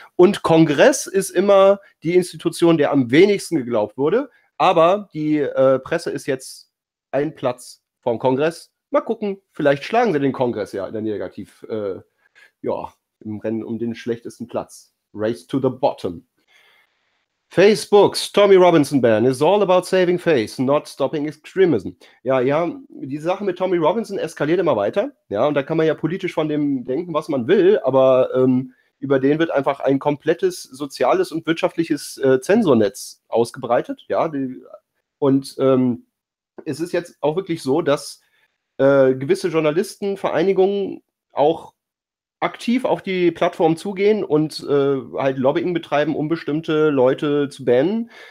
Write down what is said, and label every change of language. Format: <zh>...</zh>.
<de>Und Kongress ist immer die Institution, der am wenigsten geglaubt wurde, aber die Presse ist jetzt ein Platz vom Kongress. Mal gucken, vielleicht schlagen sie den Kongress ja in der Negativ, im Rennen um den schlechtesten Platz.</de> <en>Race to the bottom. Facebook's Tommy Robinson Ban is all about saving face, not stopping extremism.</en> <de>Ja, diese Sache mit Tommy Robinson eskaliert immer weiter. Ja, und da kann man ja politisch von dem denken, was man will, aber über den wird einfach ein komplettes soziales und wirtschaftliches Zensurnetz ausgebreitet. Ja, und es ist jetzt auch wirklich so, dass gewisse Journalistenvereinigungen auch aktiv auf die Plattform zugehen und halt Lobbying betreiben, um bestimmte Leute zu bannen.</de>